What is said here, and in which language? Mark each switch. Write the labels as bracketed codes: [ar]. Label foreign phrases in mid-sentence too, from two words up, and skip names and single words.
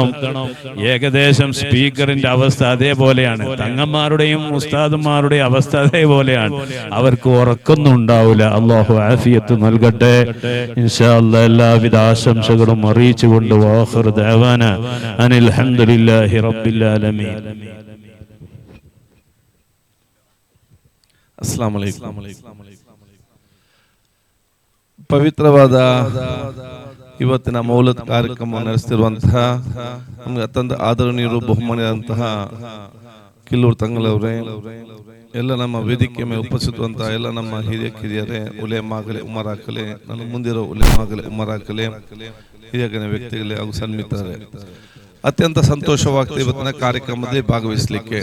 [ml] ഏകദേശം സ്പീക്കറിന്റെ അവസ്ഥ അതേപോലെയാണ്, തങ്ങന്മാരുടെയും ഉസ്താദുമാരുടെയും അവസ്ഥ അതേപോലെയാണ്. അവർക്ക് ഉറക്കൊന്നും ഉണ്ടാവില്ല. അല്ലാഹു ആഫിയത്ത് നൽകട്ടെ. [ar] إن شاء الله [ml] എല്ലാവിധ ആശംസകളും അറിയിച്ചുകൊണ്ട് [ar] وآخر دعوانا أن الحمد لله رب العالمين. السلام عليكم. [kn] ಪವಿತ್ರವಾದ ಇವತ್ತಿನ ಮೌಲದ್ ಕಾರ್ಯಕ್ರಮ ನಡೆಸುತ್ತಿರುವಂತಹ ನಮಗೆ ಅತ್ಯಂತ ಆದರಣೀಯರು ಬಹುಮಾನ್ಯರಂತಹ ಕಿಲ್ಲೂರು ತಂಗಳವರೇ, ಎಲ್ಲ ನಮ್ಮ ವೇದಿಕೆ ಮೇಲೆ ಉಪಸ್ಥಿತವಂತಹ ಎಲ್ಲ ನಮ್ಮ ಹಿರಿಯರೇ, ಉಲೇಮಾಗಲೇ, ಉಮರಾಕಲೇ, ನನ್ನ ಮುಂದಿರೋ ಉಲೇಮಾಗಲೇ, ಉಮರಾಕಲೇ, ಹಿರಿಯ ವ್ಯಕ್ತಿಗಳೇ ಹಾಗೂ ಸನ್ಮಿತರೇ, ಅತ್ಯಂತ ಸಂತೋಷವಾಗ್ತದೆ ಇವತ್ತಿನ ಕಾರ್ಯಕ್ರಮದಲ್ಲಿ ಭಾಗವಹಿಸಲಿಕ್ಕೆ.